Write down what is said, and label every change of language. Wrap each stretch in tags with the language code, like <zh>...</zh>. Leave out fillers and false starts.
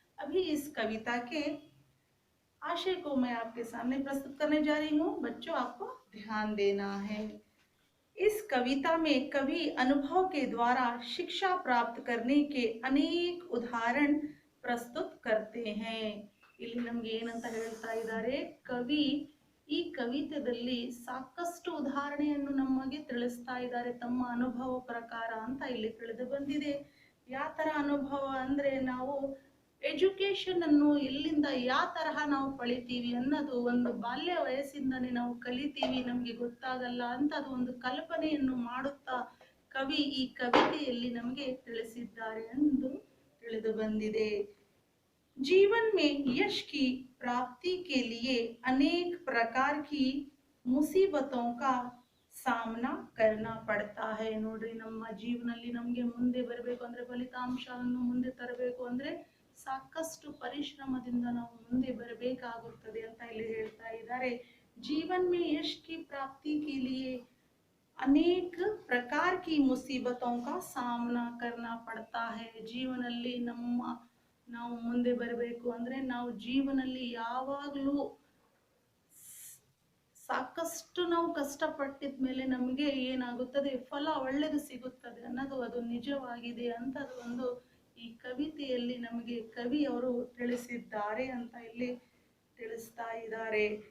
<hi>अभी इस कविता के आशय को मैं आपके सामने प्रस्तुत करने जा रही हूँ. बच्चों आपको ध्यान देना है. इस कविता में कवि अनुभव के द्वारा शिक्षा प्राप्त करने के अनेक उदाहरण प्रस्तुत करते हैं.</hi> <kn>ಇಲ್ಲಿ ನಮಗೆ ಏನಂತ ಹೇಳ್ತಾ ಇದ್ದಾರೆ, ಕವಿ ಈ ಕವಿತೆಯಲ್ಲಿ ಸಾಕಷ್ಟು ಉದಾಹರಣೆಯನ್ನು ನಮಗೆ ತಿಳಿಸ್ತಾ ಇದ್ದಾರೆ ತಮ್ಮ ಅನುಭವ ಪ್ರಕಾರ ಅಂತ ಇಲ್ಲಿ ತಿಳಿದು ಬಂದಿದೆ. ಯಾವ ತರ ಅನುಭವ ಅಂದ್ರೆ, ನಾವು ಎಜುಕೇಶನ್ ಅನ್ನು ಎಲ್ಲಿಂದ ಯಾವ ತರಹ ನಾವು ಪಳಿತೀವಿ ಅನ್ನೋದು ಒಂದು ಬಾಲ್ಯ ವಯಸ್ಸಿಂದನೇ ನಾವು ಕಲಿತೀವಿ, ನಮಗೆ ಗೊತ್ತಾಗಲ್ಲ ಅಂತ ಅದು ಒಂದು ಕಲ್ಪನೆಯನ್ನು ಮಾಡುತ್ತಾ ಕವಿ ಈ ಕವಿತೆಯಲ್ಲಿ ನಮಗೆ ತಿಳಿಸಿದ್ದಾರೆ ಎಂದು ತಿಳಿದು ಬಂದಿದೆ.</kn> <hi>जीवन में यश की प्राप्ति के लिए अनेक प्रकार की मुसीबतों का सामना करना पड़ता है.</hi> <kn>ನೋಡ್ರಿ, ನಮ್ಮ ಜೀವನದಲ್ಲಿ ನಮಗೆ ಮುಂದೆ ಬರಬೇಕು ಅಂದ್ರೆ, ಫಲಿತಾಂಶವನ್ನು ಮುಂದೆ ತರಬೇಕು ಅಂದ್ರೆ ಸಾಕಷ್ಟು ಪರಿಶ್ರಮದಿಂದ ನಾವು ಮುಂದೆ ಬರಬೇಕಾಗುತ್ತದೆ ಅಂತ ಇಲ್ಲಿ ಹೇಳ್ತಾ ಇದ್ದಾರೆ.</kn> <hi>जीवन में यश की प्राप्ति के लिए अनेक प्रकार की मुसीबतों का सामना करना पड़ता है.</hi> <kn>ಜೀವನದಲ್ಲಿ ನಾವು ಮುಂದೆ ಬರಬೇಕು ಅಂದ್ರೆ ನಾವು ಜೀವನದಲ್ಲಿ ಯಾವಾಗಲೂ ಸಾಕಷ್ಟು ನಾವು ಕಷ್ಟಪಟ್ಟಿದ ಮೇಲೆ ನಮಗೆ ಏನಾಗುತ್ತದೆ, ಫಲ ಒಳ್ಳೆಯದು ಸಿಗುತ್ತದೆ ಅನ್ನೋದು ಅದು ನಿಜವಾಗಿದೆ ಅಂತ ಅದು ಒಂದು ಈ ಕವಿತೆಯಲ್ಲಿ ನಮಗೆ ಕವಿ ಅವರು ತಿಳಿಸಿದ್ದಾರೆ ಅಂತ ಇಲ್ಲಿ ತಿಳಿಸ್ತಾ ಇದ್ದಾರೆ.</kn>